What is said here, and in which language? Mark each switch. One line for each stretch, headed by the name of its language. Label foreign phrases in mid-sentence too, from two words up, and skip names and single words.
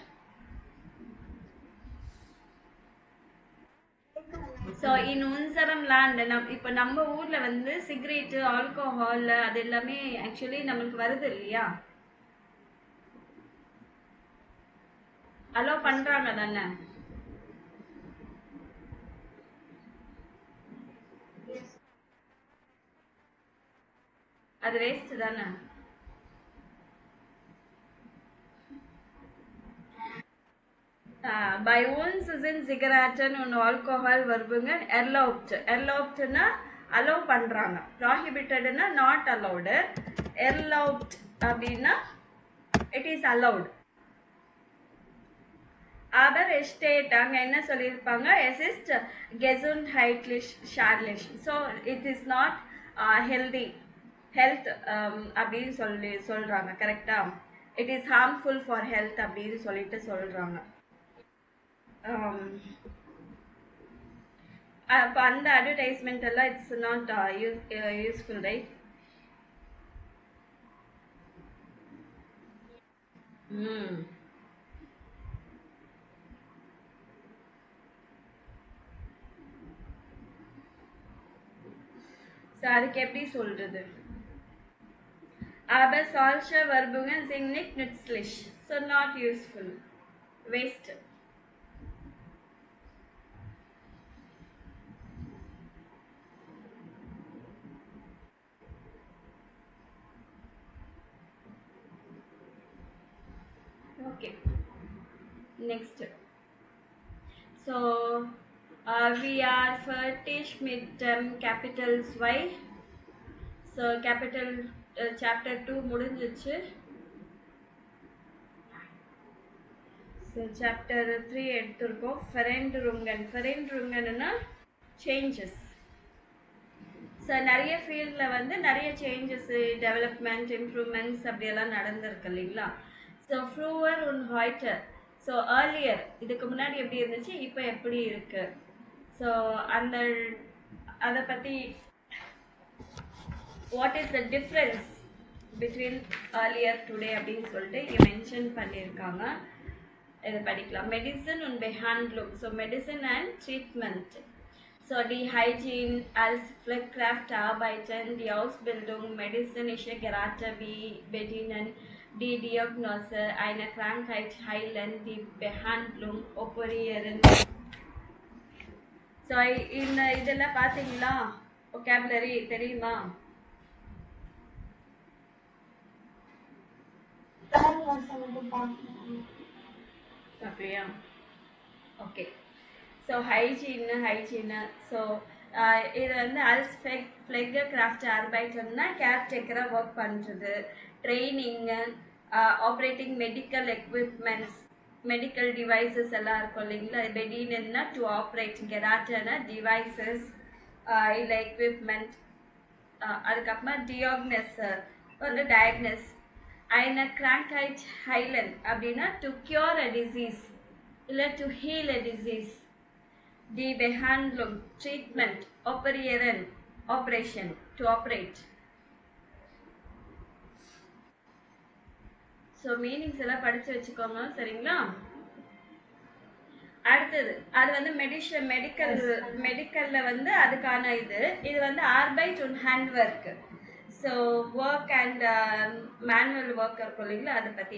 Tamil: ஸோ
German: in unserem Land
Tamil: இப்போ நம்ம ஊர்ல வந்து சிகரெட்டு, ஆல்கோஹால் அது எல்லாமே ஆக்சுவலி நம்மளுக்கு வருது இல்லையா? அலோவ் பண்றாங்க தானே? அது வேஸ்ட் தானே?
German: Bei uns sind Zigaretten und Alkohol Werbung erlaubt.
Tamil: Erlaubtனா allow பண்றாங்க.
English: Prohibitedனா not allowed. Erlaubt அப்படின்னா it is allowed.
German: Aber es steht
Tamil: அங்க என்ன சொல்லியிருப்பாங்க?
German: Es ist gesundheitlich schadlich.
English: So it is not healthy. Health
Tamil: அப்படின்னு சொல்றாங்க. கரெக்டா?
English: It is harmful for health
Tamil: அப்படின்னு சொல்லிட்டு சொல்றாங்க. அப்போ அந்த அட்வர்டைஸ்மெண்ட் எல்லாம்
English: it's not useful, right?
Tamil: ஸோ அதுக்கு எப்படி சொல்றது?
German: Aber solche Werbungen sind nicht nützlich,
English: so not useful, waste. Okay, next. So we are fertig mit capitals Y. So capital chapter 2 முடிஞ்சிச்சு. So chapter 3 எடுத்திருக்கோம்.
German: Veränderungen changes.
Tamil: ஸோ நிறைய ஃபீல்டில் வந்து நிறைய சேஞ்சஸ், டெவலப்மெண்ட், இம்ப்ரூவ்மெண்ட்ஸ் அப்படியெல்லாம் நடந்திருக்கு இல்லைங்களா?
German: ஸோ ஃப்ரூவர் und heute.
Tamil: ஸோ earlier இதுக்கு முன்னாடி எப்படி இருந்துச்சு, இப்போ எப்படி இருக்கு. ஸோ அந்த அதை பற்றி
English: what is the difference between earlier today
Tamil: அப்படின்னு சொல்லிட்டு இங்கே மென்ஷன் பண்ணியிருக்காங்க. இதை படிக்கலாம்.
German: Medizin und Behandlung.
English: so medicine and treatment.
German: So die Hygiene als Pflegekräftearbeiten, die Ausbildung, medizinische Geräte wie Bedienen, die Diagnose einer Krankheit heilen, die Behandlung, operieren.
Tamil: So இதெல்லாம் பார்த்தீங்களா? vocabulary தெரியுமா? அப்படியா? ஓகே. ஸோ ஹைஜீனு. ஸோ இது வந்து
German: als Pflegekraft arbeiten
Tamil: கேர்டேக்கராக ஒர்க் பண்ணுறது, ட்ரைனிங்கு,
English: operating medical equipments, medical devices
Tamil: எல்லாம் இருக்கும் இல்லைங்களா. பெடினா
English: to operate,
Tamil: கெராட்டனா டிவைசஸ் இல்லை எக்யூப்மெண்ட். அதுக்கப்புறமா டியாக்னஸ் வந்து டயக்னஸ்.
German: eine Krankheit heilen
English: அப்படின்னா to cure a disease இல்லை to heal a disease.
German: Die Behandlung, treatment, operieren,
English: operation, to operate.
Tamil: ஸோ மீனிங்ஸ் எல்லாம் படிச்சு வச்சுக்கோங்க, சரிங்களா. அடுத்தது அது வந்து மெடிக்கல்ல வந்து அதுக்கான இது வந்து
German: Arbeit und Handwerk.
Tamil: ஸோ
English: work and manual work
Tamil: இருக்கும் இல்லைங்களா, அதை பற்றி.